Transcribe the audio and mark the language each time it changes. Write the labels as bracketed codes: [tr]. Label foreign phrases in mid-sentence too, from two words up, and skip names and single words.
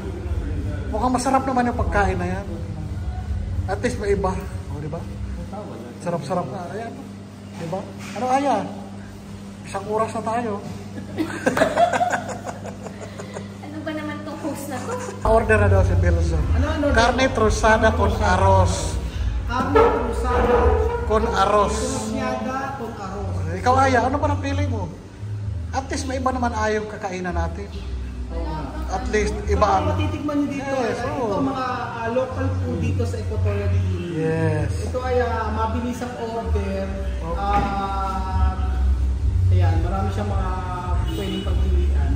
[tl] Mukhang masarap naman yung pagkain na yan. [en] At least [tl] may iba. O, diba? Sarap-sarap na. Ayan. Diba? Ano, Aya? Isang oras na tayo. Ano ba naman itong host na to? Order na daw si Bilson. [es] Carne trusada con arroz. Carne trusada Con arroz. con arroz. [tl] Ikaw, Aya, ano ba napili mo? [en] At least [tl] may iba naman ayaw kakainan natin. [en] At least [tl] iba ang matitikman nyo dito. Yes, Ito mga local food dito sa Equatorial Guinea. Yes. Ito ay mabilis ang order. Ayan, marami siyang mga pwedeng pagpilian.